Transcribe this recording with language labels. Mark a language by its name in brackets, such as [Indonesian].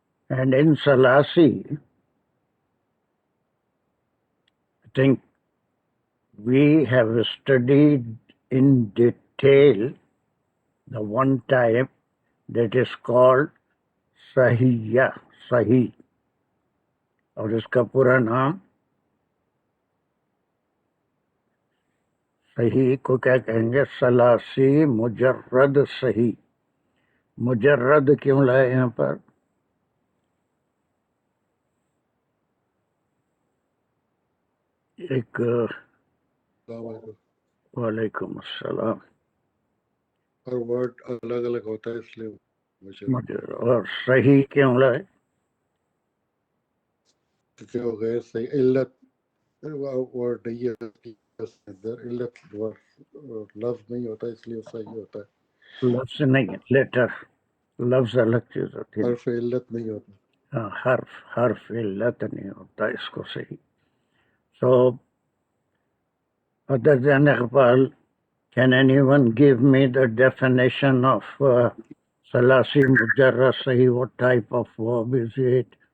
[English] And in Salasi, I think we have studied in detail the one type that is called Sahiyya, Sahi. [Urdu] اور اس کا پورا نام صحیح کو کیا کہیں گے؟ ثلاثی مجرد صحیح۔ مجرد کیوں لائے یہاں پر؟ ایک وعلیکم السلام۔ ہر ورڈ الگ الگ ہوتا ہے اس لیے اور صحیح کیوں لائے؟ کیونکہ وہ غیر صحیح علت ورڈ نہیں ہے، علت لفظ نہیں ہوتا اس لیے صحیح ہوتا ہے۔ لفظ نہیں، لیٹر، لفظ الگ چیز ہوتی ہے، حرف علت نہیں ہوتا۔ حرف علت نہیں ہوتا اس کو صحیح۔ [English] So, other than Iqbal, can anyone give me the definition of Salasi Mujarrad Sahi? What type of verb is it?